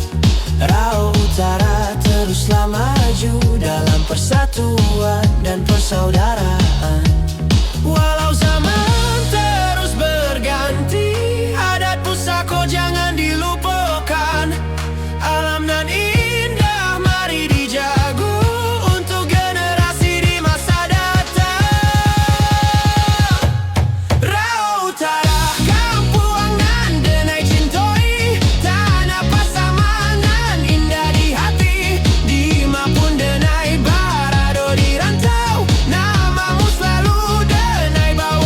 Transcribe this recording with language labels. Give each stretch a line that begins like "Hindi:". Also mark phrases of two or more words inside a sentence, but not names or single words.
Indonesian: Rao Utara teruslah maju dalam persatuan dan persaudaraan. Walau zaman terus berganti, adat pusako jangan dilupakan. Alam nan indah mari dijaga untuk generasi di masa datang.
Minangkabau: Rao Utara kampung nan denai cintoi, tanah Pasaman indah di hati. Dimapun denai barado di rantau, namamu selalu denai bawa.